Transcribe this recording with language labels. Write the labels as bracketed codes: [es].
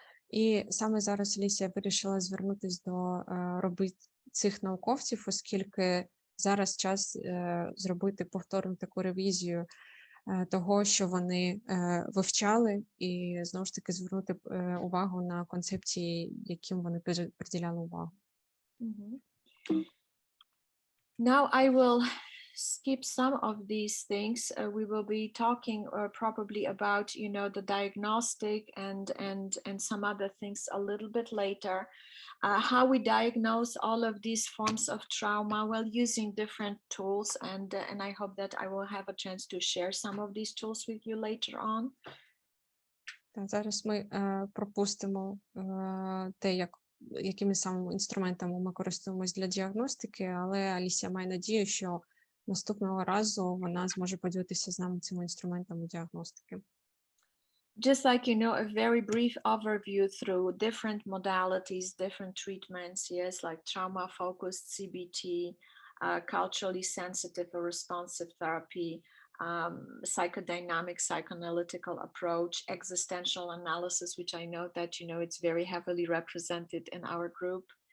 [uk] І саме зараз Алісія вирішила звернутися до робіт цих науковців, оскільки зараз час зробити повторну таку ревізію того, що вони вивчали, і знову ж таки звернути увагу на концепції, яким вони приділяли увагу. [en] Now I will skip some of these things. We will be talking probably about, you know, the diagnostic and some other things a little bit later. How we diagnose all of these forms of trauma, well, using different tools, and I hope that I will have a chance to share some of these tools with you later on. [uk] Зараз ми пропустимо те, якими самими інструментами ми користуємось для діагностики, але Алісія має надію, що наступного разу вона зможе поділитися з нами цими інструментами діагностики. [en] Just like, you know, a very brief overview through different modalities, different treatments, yes, like trauma-focused CBT, culturally sensitive or responsive therapy, psychodynamic psychoanalytical approach, existential analysis, which I know that, you know, it's very heavily represented in our group.